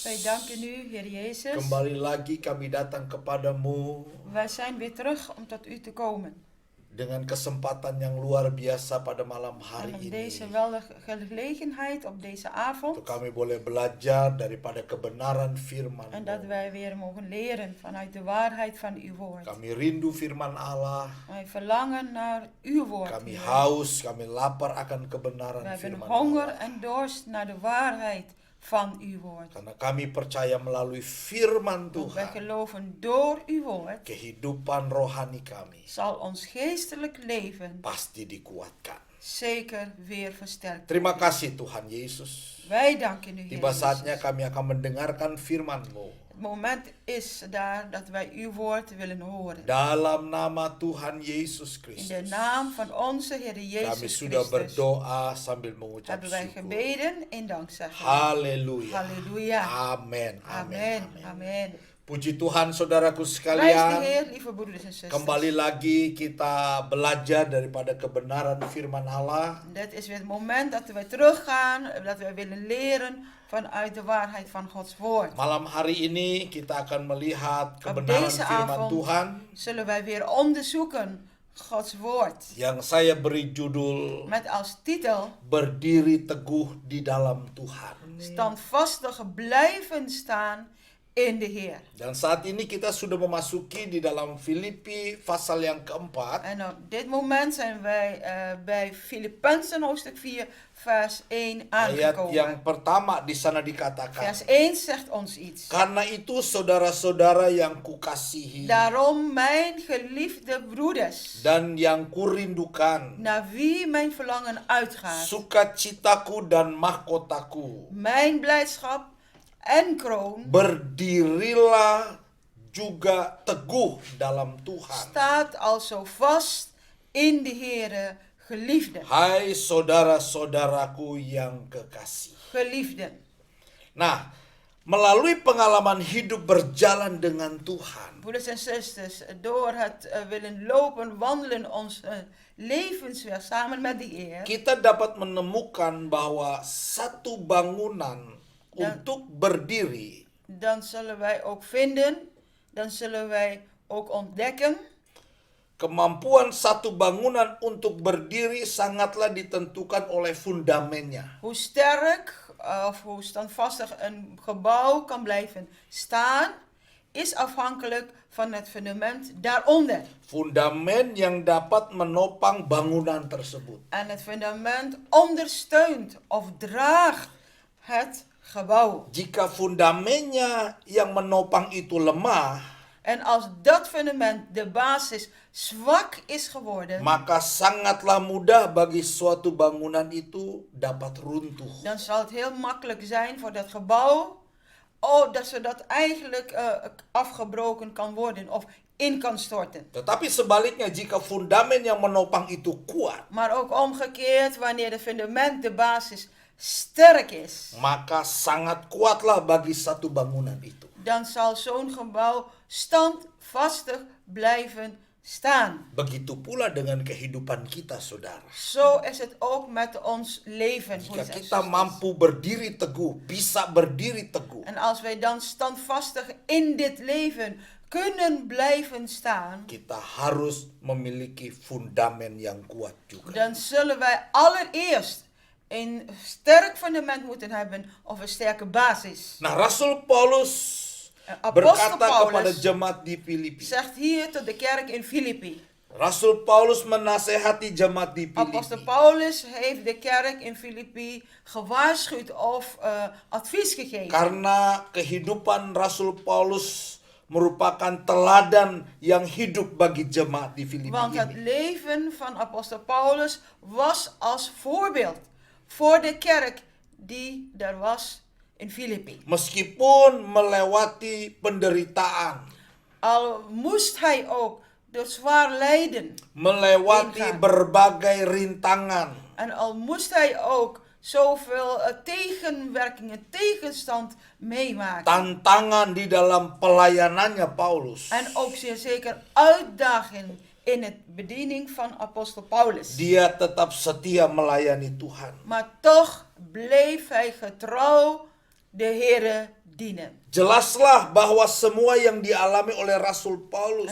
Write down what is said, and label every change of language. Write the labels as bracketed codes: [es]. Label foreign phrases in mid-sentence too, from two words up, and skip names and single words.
[nl] Wij danken u, Heer Jezus. [id] Kembali lagi kami datang kepadamu [nl] Wij zijn weer terug om tot u te komen. [id] dengan kesempatan yang luar biasa pada malam hari [nl] En op [id] ini. [nl] deze geweldige gelegenheid, op deze avond. [id] Untuk kami boleh belajar daripada kebenaran firman. [nl] En dat wij weer mogen leren vanuit de waarheid van uw woord. [id] Kami rindu firman Allah. [nl] Wij verlangen naar uw woord. [id] Kami haus, kami lapar akan kebenaran [nl] Wij hebben [id] firman [nl] honger [id] Allah. [nl] en dorst naar de waarheid van uw woord. [id] Karena kami percaya melalui firman [nl] Want wij [id] Tuhan, [nl] geloven door uw woord [id] kehidupan rohani kami [nl] zal ons geestelijk leven [id] pasti dikuatkan. [nl] zeker weer versterkt. [id] Terima kasih Tuhan Yesus. [nl] Wij danken u, Heer [id] Tiba saatnya [nl] Jezus. [id] kami akan mendengarkan firman-Mu. [nl] Het moment is daar dat wij uw woord willen horen. [id] Dalam nama Tuhan Yesus [nl] In de [id] Kristus. [nl] naam van onze Heer [id] Kami [nl] Jezus [id] sudah [nl] Christus [id] berdoa sambil mengucap [nl] hebben wij [id] syukur. [nl] gebeden in dankzegging. [id] Haleluya. [nl] Halleluja. [id] Amin. [nl] Amen. Amen. [id] Puji Tuhan saudaraku [nl] Prijs de [id] sekalian. [nl] Heer, lieve broeders en zusters. [id] Kembali lagi kita belajar daripada kebenaran firman Allah. [nl] Dit is weer het moment dat we teruggaan, dat we willen leren vanuit de waarheid van Gods woord. [id] Malam hari ini kita akan melihat [nl] Op [id] kebenaran [nl] deze [id] firman [nl] avond [id] Tuhan [nl] zullen wij weer onderzoeken Gods woord. [id] yang saya beri judul [nl] Met als titel [id] Berdiri Teguh di dalam Tuhan. [nl] standvastig blijven staan in de Heer. [id] Dan saat ini kita sudah memasuki di dalam Filipi pasal yang keempat. [nl] En op dit moment zijn wij bij Filippenzen hoofdstuk 4 vers 1 [id] Ayat [nl] aangekomen. [id] yang pertama di sana dikatakan, [nl] Vers 1 zegt ons iets. [id] karena itu saudara-saudara yang kukasihi [nl] Daarom mijn geliefde broeders, [id] dan yang kurindukan, [nl] naar wie mijn verlangen uitgaat, [id] sukacitaku dan mahkotaku, [nl] mijn blijdschap en kroon, [id] berdirilah juga teguh dalam Tuhan. [nl] staat al zo vast in de Heere, geliefden. [id] Hai saudara-saudaraku yang kekasih. [nl] Geliefden. [id] Nah, melalui pengalaman hidup berjalan dengan Tuhan, [nl] Broeders en zusters, door het willen lopen, wandelen ons levensweg samen met de Heer, [id] kita dapat menemukan bahwa satu bangunan untuk berdiri [nl] dan zullen wij ook vinden, dan zullen wij ook ontdekken, [id] kemampuan satu bangunan untuk berdiri sangatlah ditentukan oleh fundamennya. [nl] hoe sterk of hoe standvastig een gebouw kan blijven staan, is afhankelijk van het fundament daaronder. [id] Fundamen yang dapat menopang bangunan tersebut. [nl] En het fundament ondersteunt of draagt het gebouw. [id] Jika fundamennya yang menopang itu lemah, [nl] En als dat fundament, de basis, zwak is geworden, [id] maka sangatlah mudah bagi suatu bangunan itu dapat runtuh. [nl] dan zal het heel makkelijk zijn voor dat gebouw, zodat eigenlijk afgebroken kan worden of in kan storten. [id] Tetapi sebaliknya jika fundamen yang menopang itu kuat, [nl] Maar ook omgekeerd, wanneer het fundament, de basis, sterk is, [id] maka sangat kuatlah bagi satu bangunan itu. [nl] dan zal zo'n gebouw standvastig blijven staan. [id] Begitu pula dengan kehidupan kita, saudara. [nl] Zo is het ook met ons leven. [id] Jika [nl] broeders en [id] kita [nl] zusters. [id] mampu berdiri teguh, bisa berdiri teguh, [nl] En als wij dan standvastig in dit leven kunnen blijven staan, [id] kita harus memiliki fundamen yang kuat juga. [nl] dan zullen wij allereerst een sterk fundament moeten hebben of een sterke basis. [id] Nah, Rasul Paulus [nl] Apostel [id] berkata kepada [nl] Paulus [id] jemaat di Filipi. [nl] zegt hier tot de kerk in Filippi. [id] Rasul Paulus menasehati jemaat di [nl] Apostel [id] Filipi. [nl] Paulus heeft de kerk in Filippi gewaarschuwd of advies gegeven. [id] Karena kehidupan Rasul Paulus merupakan teladan yang hidup bagi jemaat di Filipi [nl] Want het [id] ini. [nl] leven van apostel Paulus was als voorbeeld voor de kerk die er was in Filippi. [id] Meskipun melewati penderitaan, [nl] Al moest hij ook door zwaar lijden [id] melewati [nl] ingaan. [id] berbagai rintangan, [nl] En al moest hij ook zoveel tegenwerkingen, tegenstand meemaken. [id] tantangan di dalam pelayanannya Paulus. [nl] En ook zeer zeker uitdagingen in het bediening van apostel Paulus. [id] Dia tetap setia melayani Tuhan. [nl] Maar toch bleef hij getrouw de Heere dienen. [id] Jelaslah bahwa semua yang dialami oleh Rasul Paulus